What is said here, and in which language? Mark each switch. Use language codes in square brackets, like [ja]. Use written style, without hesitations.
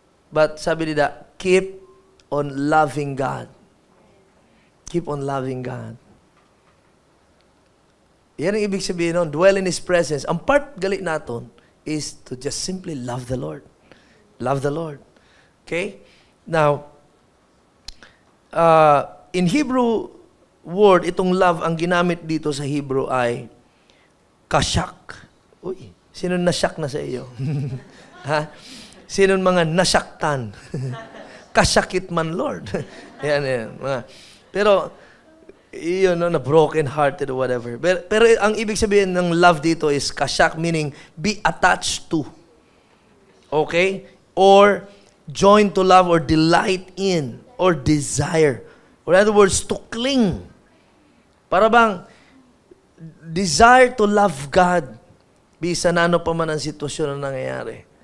[en] But [tl] sabi nila, [en] keep on loving God. Keep on loving God. [tl] Yan ang ibig sabihin nun, [en] dwell in His presence. Ang part galit natin is to just simply love the Lord. Love the Lord. Okay? [tl] Now, in Hebrew word, itong love, ang ginamit dito sa Hebrew ay kasyak. Uy, sino nasyak na sa iyo? Ha? Sino mga nasaktan? Kasakit man, Lord. yan. Pero, yun, na broken hearted or whatever. Pero ang ibig sabihin ng love dito is kasyak, meaning be attached to. [en] Okay? Or join to love or delight in or desire Or in other words, to cling. [tl] Para bang, [en] desire to love God. [tl] Bisa na ano pa man ang sitwasyon na nangyayari.